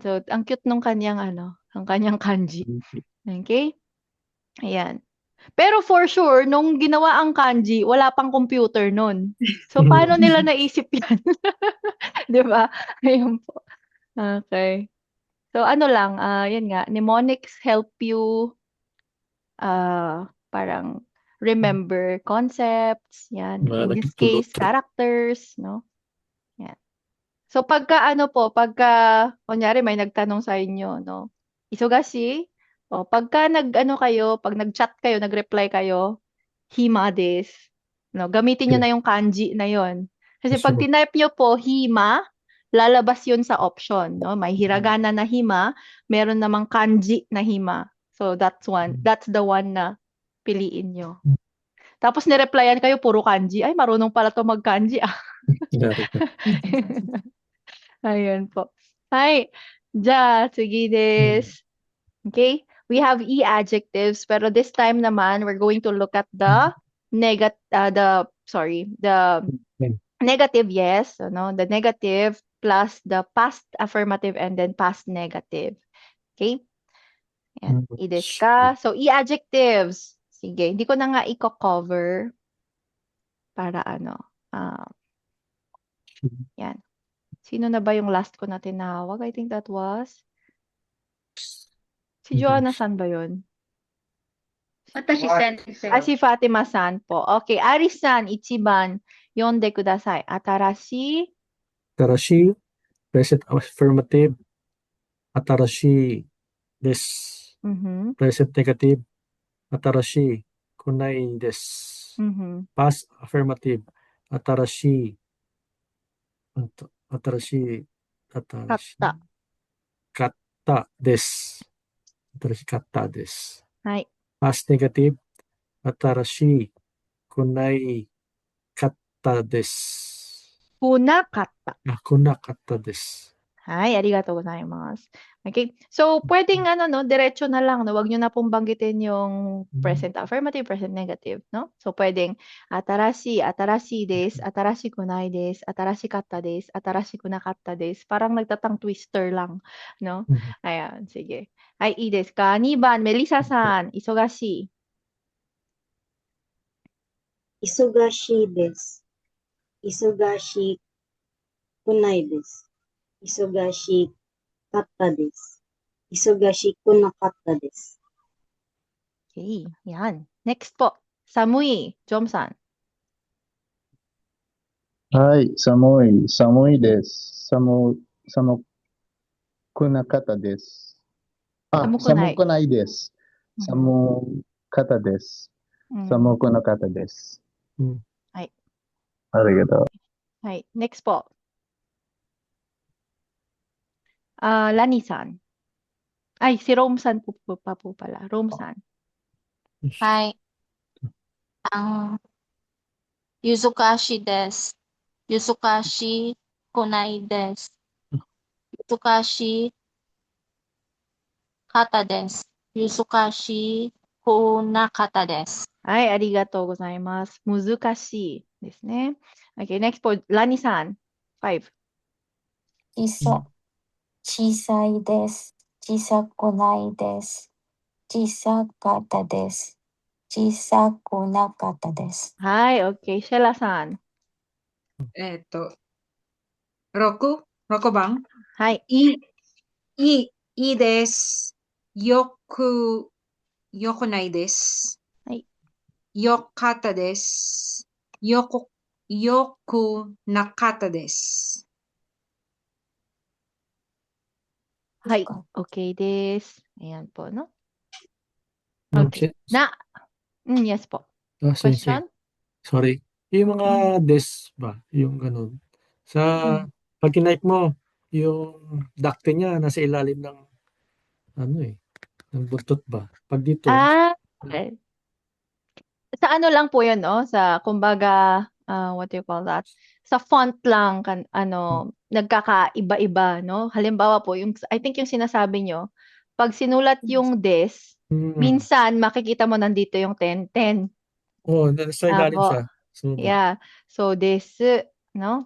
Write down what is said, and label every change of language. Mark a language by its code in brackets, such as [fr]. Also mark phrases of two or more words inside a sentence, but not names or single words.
[tl] So, ang cute nung kanyang kanji. Okay? Ayan. Pero for sure, nung ginawa ang kanji, wala pang computer nun. So, paano nila naisip yan? Diba? Ayun po. Okay. So, ano lang, yan nga, [en] mnemonics help you parang remember concepts, yan. In this case, characters, no? [tl] Yan. So, pagka kunyari may nagtanong sa inyo, no? Isogashi, pagka pag nag-chat kayo, nag-reply kayo, [ja] 暇です. [tl] No, gamitin nyo na yung kanji na yon. Kasi pag tinype nyo po, hima, lalabas yun sa option, no? May hiragana na hima, meron namang kanji na hima. [en] So, that's the one na piliin nyo. [tl] Tapos nireplyan kayo, puro kanji. Ay, marunong pala to mag-kanji, ah. Ayun po. [ja] Hi. じゃ、次です. [tl] Okay? [en] We have e-adjectives, pero this time naman, we're going to look at the negative yes, the negative plus the past affirmative and then past negative. [tl] Okay? Yan. [ja] いいですか. [en] So, e-adjectives. [tl] Sige, hindi ko na nga i-cover para yan. Sino na ba yung last ko na tinawag? [en] I think that was si Joanna-san ba yun? [ja] 私先生. [tl] Si Fatima-san po. Okay, [ja] Aris-san, 一番、読んでください. Atarashi, [en] present affirmative. [ja] 新しいです. [en] Present negative. [ja] 新しくないです. [en] Past affirmative. [ja] Atarashi katta. かったです. 新しかったです. はい。 [en] Past negative, [ja] 新しいくないかったです。来なかった。来なかったです。はい、ありがとうございます. [tl] Okay. So, pwedeng diretso na lang, no? Wag nyo na pong banggitin yung [en] present affirmative, present negative, [tl] no? So, pwedeng [ja] 新しいです、新しくないです、新しかったです、新しくなかったです. [tl] Parang nagtatang twister lang, no? Ayan, sige. Ay, [ja] いいですか? 2番, Melissa-san, isogashi. 忙しいです。忙しくないです。忙しかったです。忙しくなかったです。 [tl] Okay, yan. Next po. [ja] Samui, Jom-san. はい、寒いです。寒くなかったです。寒くない。寒くないです。寒かったです。寒くなかったです。はい。ありがとう。はい. [tl] Next po. Lani-san. Ay, si Rome-san pa po pala. Rome-san. [ja] はい。難しいです. 難しくないです. 難しかったです. 難しくなかったです. Ay, ありがとうございます. 難しいですね。 [en] Okay, next po. [tl] Lani-san. 5. [ja] 小さいです。小さくないです。小さかったです。小さくなかったです。 Hi, okay. Sheila-san. 六番? Hi. いいです. よくないです. はい。よかったです。よくなかったです。はい. [tl] Okay です。Ayan po, no? Ma'am, Okay. Yes po. Sensei. Question? Sorry. Yung mga des ba? Yung ganun. Pag kinipe mo, yung dakte niya nasa ilalim ng ng buntot ba? Pag dito, Okay. Sa ano lang po yun, no? Sa, kumbaga, [en] what do you call that? [tl] Sa font lang, nagkakaiba-iba, no? Halimbawa po, I think yung sinasabi nyo, pag sinulat yung des, minsan makikita mo nandito yung 10. nasa ilalim Apo. siya. Sa baba. Yeah. So, desu, no?